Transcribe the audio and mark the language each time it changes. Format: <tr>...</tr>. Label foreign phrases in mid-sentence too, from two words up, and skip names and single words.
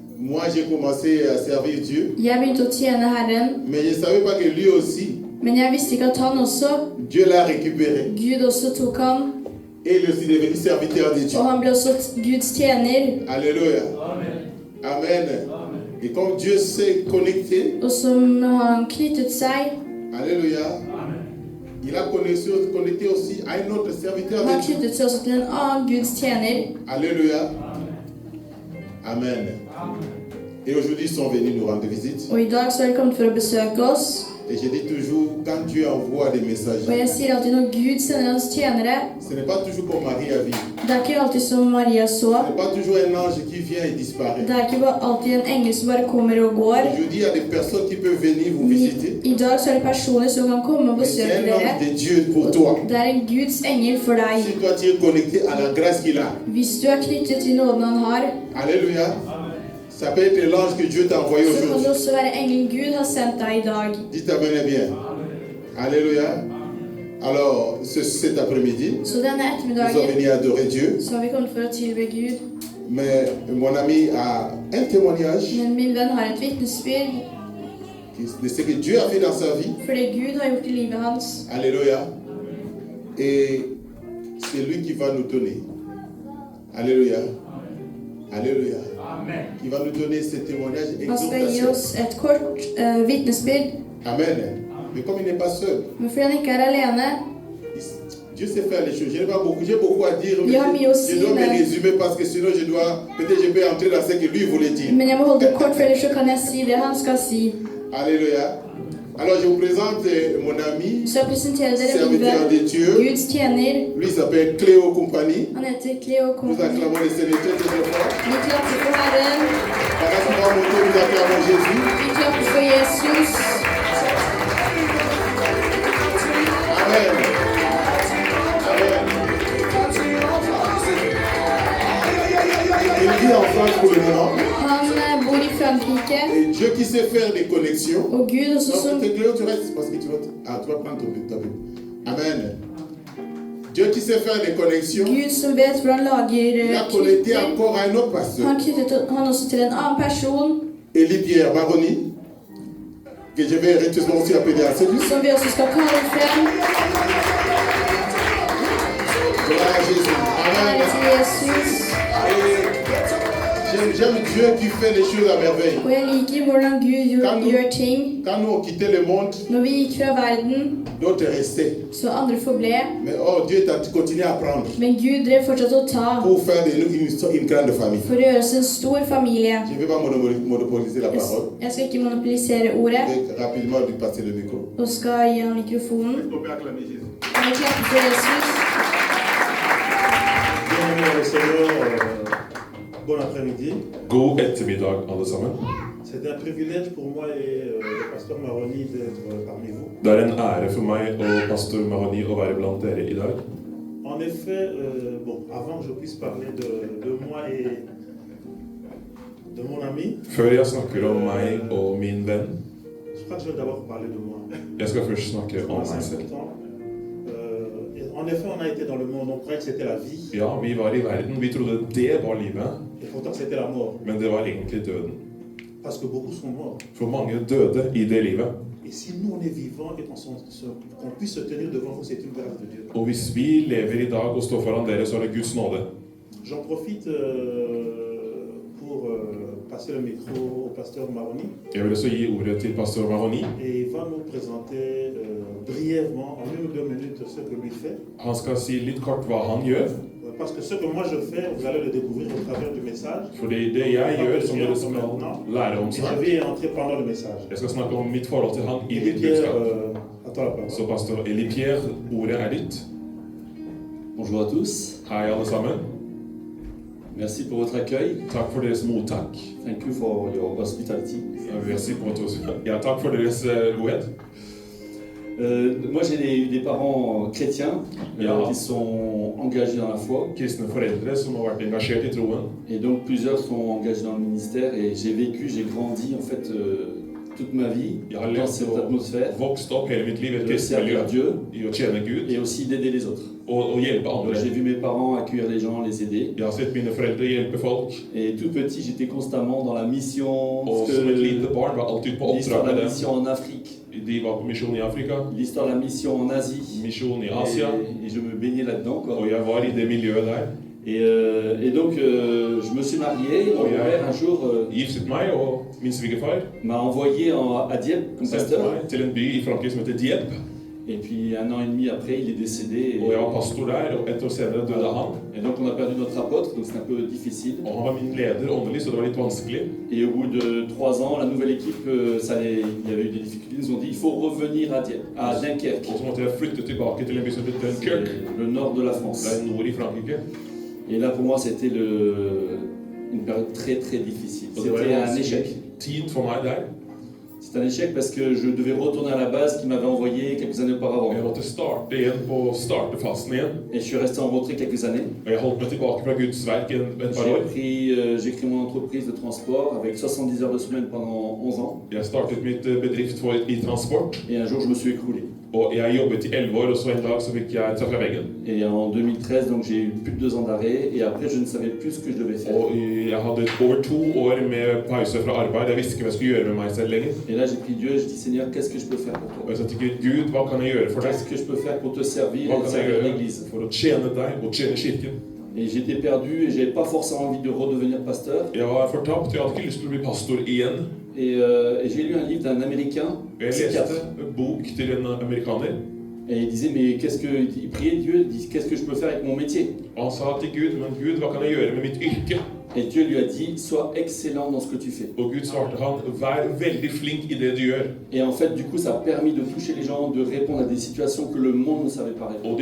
<fr>Moi, j'ai commencé à servir Dieu,</fr> <no>Jeg begynte å tjene Herren,</no> <fr>mais je ne savais pas que lui aussi,</fr> <no>men jeg visste ikke at han også,</no> <fr>Dieu l'a récupéré.</fr> <no>Gud også tok han,</no> <fr>Et il est aussi devenu serviteur de Dieu.</fr> <no>og han ble også Guds tjener.</no> <fr>Alléluia. Amen. Et comme Dieu s'est connecté,</fr> <no>Og som han knyttet seg,</no> <fr>alléluia, il a connecté aussi à un autre serviteur</fr> <no>han</no> <fr>de Dieu.</fr> <no>knyttet seg også til en annen Guds tjener.</no> <fr>Alléluia. Amen. Et aujourd'hui, ils sont venus nous rendre visite.</fr> <no>Og i dag så er de kommet for å besøke oss.</no> <fr>Et je dis toujours, quand Dieu envoie des messages,</fr> <no>Og jeg sier alltid når Gud sender hans tjenere,</no> <fr>ce n'est pas toujours comme Marie a vu.</fr> <no>det er ikke alltid som Maria så.</no> <fr>Ce n'est pas toujours un ange qui vient et disparaît.</fr> <no>Det er ikke alltid en engel som bare kommer og går.</no> <fr>Aujourd'hui, il y a des personnes qui peuvent venir vous visiter.</fr> <no>I dag så er det personer som kan komme og</no> <fr>Mais c'est</fr> <no>besøke</no> <fr>un</fr> <no>dere.</no> <fr>ange de Dieu pour toi.</fr> <no>Det er en Guds engel for deg.</no> <fr>Si toi, tu es connecté à la grâce qu'il a.</fr> <no>Hvis du er knyttet til nåden han har,</no> <fr>Alléluia. Ça peut être l'ange que Dieu t'a envoyé</fr> <no>så kan det</no> <fr>aujourd'hui.</fr> <no>også være engelen Gud har sendt deg i dag.</no> <fr>Dites amen bien. Alléluia. Alors, cet après-midi,</fr> <no>Så denne</no> <fr>nous sommes</fr> <no>ettermiddagen</no> <fr>venus adorer Dieu.</fr> <no>så har vi kommet for å tilbe Gud.</no> <fr>Mais mon ami a un témoignage</fr> <no>Men min venn har et vitnesbyrd</no> <fr>de ce que Dieu a fait dans sa vie.</fr> <no>for det Gud har gjort i livet hans.</no> <fr>Alléluia. Et c'est lui qui va nous donner. Alléluia. Alléluia. Qui va nous donner ce témoignage</fr> <no>Han skal gi</no> <fr>exhortation.</fr> <no>oss et kort vitnesbyrd.</no> <fr>Amen. Mais comme il n'est pas seul,</fr> <no>Men fordi han ikke er alene,</no> <fr>Dieu sait faire les choses. Je n'ai pas beaucoup, j'ai beaucoup à dire, mais Il a mis aussi, je dois me mais- résumer parce que sinon peut-être je peux entrer dans ce que lui voulait dire.</fr> <no>men jeg må holde det kort, for ellers så kan jeg si det han skal si.</no> <fr>Alléluia. Alors je vous présente mon ami,</fr> <no>Så jeg presenterer dere min</no> <fr>serviteur de</fr> <no>venn,</no> <fr>Dieu.</fr> <no>Guds tjener.</no> <fr>Lui s'appelle Cléo Compagnie.</fr> <no>Han heter Cleo</no> <fr>Nous</fr> <no>Company.</no> <fr>acclamons le Seigneur très très fort.</fr> <no>Vi klapper for Herren.</no> <fr>Pendant qu'on va monter, nous acclamons Jésus.</fr> <no>Vi klapper for Jesus.</no> <fr>Amen. Amen. Il vit en France pour le moment.</fr> <no>Han bor i Frankrike,</no> <fr>Et Dieu qui sait faire des connexions.</fr> <no>og Gud også</no> <fr>Donc,</fr> <no>som</no> <fr>Cléo, tu restes parce que tu vas prendre ta Bible. Amen. Dieu qui sait faire des connexions.</fr> <no>Gud som vet hvordan lager</no> <fr>Il a connecté</fr> <no>knytter.</no> <fr>encore à un autre pasteur.</fr> <no>Han knyttet han også til en annen person,</no> <fr>Élie Pierre Maroni. Que je vais récemment aussi appeler à celui.</fr> <no>som vi også skal kalle frem.</no> <fr>Gloire à Jésus.</fr> <no>Ære</no> <fr>Amen.</fr> <no>til Jesus.</no> <fr>J'aime Dieu qui fait les choses à merveille.</fr> <no>Og jeg liker hvordan Gud gjør ting.</no> <fr>Quand nous on quittait le monde,</fr> <no>Når vi gikk fra verden,</no> <fr>d'autres restaient.</fr> <no>så andre forble.</no> <fr>Mais oh, Dieu t'a continué à prendre</fr> <no>Men Gud drev fortsatt å ta</no> <fr>pour faire de nous une grande famille.</fr> <no>for å gjøre oss en stor familie.</no> <fr>Je ne vais pas monopoliser la parole.</fr> <no>Jeg skal ikke monopolisere ordet,</no> <fr>Je vais rapidement lui passer le micro.</fr> <no>og skal gi ham mikrofonen.</no> <fr>On peut acclamer Jésus.</fr> <no>Og vi klapper for Jesus.</no> <fr>Bienvenue au Seigneur, bon après-midi.</fr> <no>God ettermiddag, alle sammen.</no> <fr>C'est un privilège pour moi et le pasteur Maroni d'être parmi vous.</fr> <no>Det er en ære for meg og pastor Mahoni å være blant dere i dag.</no> <fr>En effet, bon, avant que je puisse parler de moi et de mon ami,</fr> <no>Før jeg snakker om meg og min venn,</no> <fr>je crois que je vais d'abord parler de moi.</fr> <no>jeg skal først snakke om</no> <fr>C'est</fr> <no>meg selv.</no> <fr>important. En effet, on a été dans le monde, on croyait que c'était la vie,</fr> <no>Ja, vi var i verden. Vi trodde det var livet,</no> <fr>et pourtant c'était la mort.</fr> <no>men det var egentlig døden.</no> <fr>Parce que beaucoup sont morts.</fr> <no>For mange døde i det livet.</no> <fr>Et si nous on est vivants et qu'on puisse se tenir devant vous, c'est une grâce de Dieu.</fr> <no>Og hvis vi lever i dag og står foran dere, så er det Guds nåde.</no> <fr>J'en profite pour passer le micro au pasteur Maroni.</fr> <no>Jeg vil også gi ordet til pastor Mahoni.</no> <fr>Et il va nous présenter brièvement, en 1 ou 2 minutes, ce que lui fait.</fr> <no>Han skal si litt kort hva han gjør.</no> <fr>Parce que ce que moi je fais, vous allez le découvrir au travers du message.</fr> <no>Fordi det jeg gjør, som dere skal lære om</no> <fr>Et je</fr> <no>snart.</no> <fr>vais entrer pendant le message.</fr> <no>Jeg skal snakke om mitt forhold til han i</no> <fr>Et</fr> <no>mitt</no> <fr>Pierre,</fr> <no>budskap.</no> <fr>attends la parole.</fr> <no>Så pastor Elie Pierre, ordet er ditt.</no> <fr>Bonjour à tous.</fr> <no>Hei, alle sammen.</no> <fr>Merci pour votre accueil.</fr> <no>Takk for deres mottak.</no> <en>Thank you for your hospitality.</en> <fr>Merci pour votre...</fr> <no>Ja, takk for deres godhet.</no> <fr>Moi, j'ai des parents chrétiens</fr> <no>Ja.</no> <fr>qui sont engagés dans la foi.</fr> <no>Kristne foreldre som har vært engasjert i troen.</no> <fr>Et donc, plusieurs sont engagés dans le ministère. Et j'ai grandi, en fait, toute ma vie</fr> <no>Jeg har</no> <fr>dans</fr> <no>levd</no> <fr>cette</fr> <no>og</no> <fr>atmosphère</fr> <no>vokst opp hele mitt liv i et</no> <fr>de</fr> <no>kristent miljø,</no> <fr>servir Dieu</fr> <no>i å tjene Gud</no> <fr>et aussi d'aider les autres.</fr> <no>og hjelpe</no> <fr>Donc,</fr> <no>andre.</no> <fr>j'ai vu mes parents accueillir les gens, les aider.</fr> <no>Jeg har sett mine foreldre hjelpe folk,</no> <fr>Et tout petit, j'étais constamment dans la mission,</fr> <no>og som et lite barn var alltid på</no> <fr>l'histoire</fr> <no>oppdrag</no> <fr>de</fr> <no>med</no> <fr>la</fr> <no>dem.</no> <fr>mission en Afrique,</fr> <no>De var på misjon i Afrika,</no> <fr>l'histoire de la mission en Asie.</fr> <no>misjon i Asia,</no> <fr>Et je me baignais là-dedans, quoi.</fr> <no>og jeg var i det miljøet der.</no> <fr>Et donc, je me suis marié. Mon père, un jour,</fr> <no>Giftet meg, og min svigerfar</no> <fr>m'a envoyé à Dieppe comme</fr> <no>sendte</no> <fr>pasteur.</fr> <no>meg til en by i Frankrike som heter Dieppe.</no> <fr>Et puis, 1 an et demi après, il est décédé.</fr> <no>Og jeg var pastor der, og 1 år senere døde han.</no> <fr>Et donc, on a perdu notre apôtre, donc c'est un peu difficile.</fr> <no>Og han var min leder åndelig, så det var litt vanskelig.</no> <fr>Et au bout de 3 ans, la nouvelle équipe, il y avait eu des difficultés. Ils nous ont dit il faut revenir à Dieppe, à Dunkerque.</fr> <no>Og så måtte jeg flytte tilbake til en by som heter Dunkirk.</no> <fr>C'est le nord de la France.</fr> <no>Det er nord i Frankrike.</no> <fr>Et là, pour moi, c'était une période très très difficile.</fr> <no>Og det var</no> <fr>C'était</fr> <no>en</no> <fr>un échec.</fr> <no>tid for meg der.</no> <fr>C'est un échec parce que je devais retourner à la base qui m'avait envoyé quelques années auparavant.</fr> <no>Jeg måtte starte igjen på startefasen igjen.</no> <fr>Et je suis resté en retrait quelques années.</fr> <no>Og jeg holdt meg tilbake fra Guds verk et par år.</no> <fr>J'ai créé mon entreprise de transport avec 70 heures de semaine pendant 11 ans.</fr> <no>Jeg startet mitt bedrift i transport,</no> <fr>Et un jour, je me suis écroulé.</fr> <no>og jeg jobbet i 11 år, og så en dag så fikk jeg traff jeg veggen.</no> <fr>Et en 2013, donc j'ai eu plus de 2 ans d'arrêt. Et après, je ne savais plus ce que je devais faire.</fr> <no>Og jeg hadde over 2 år med pause fra arbeid. Jeg visste ikke hva jeg skulle gjøre med meg selv lenger.</no> <fr>Et là, j'ai prié Dieu et je dis Seigneur, qu'est-ce que je peux faire pour</fr> <no>Og</no> <fr>toi?</fr> <no>jeg sa til Gud, Gud, hva kan jeg gjøre for deg?</no> <fr>Qu'est-ce que je peux faire pour te servir</fr> <no>Hva</no> <fr>et</fr> <no>kan jeg</no> <fr>servir</fr> <no>gjøre</no> <fr>l'Église?</fr> <no>for å tjene deg og tjene kirken?</no> <fr>Et j'étais perdu et j'avais pas forcément envie de redevenir pasteur.</fr> <no>Jeg var fortapt, jeg hadde ikke lyst til å bli pastor igjen.</no> <fr>Et j'ai lu un livre d'un Américain,</fr> <no>Jeg</no> <fr>psychiatre.</fr> <no>leste en bok til en amerikaner,</no> <fr>Et il disait, mais il priait Dieu, il dit, qu'est-ce que je peux faire avec mon métier?</fr> <no>og han sa til Gud, men Gud, hva kan jeg gjøre med mitt yrke?</no> <fr>Et Dieu lui a dit, sois excellent dans ce que tu fais.</fr> <no>Og Gud svarte han, vær veldig flink i det du gjør.</no> <fr>Et en fait, du coup, ça a permis de toucher les gens, de répondre à des situations que le monde ne savait pas répondre.</fr>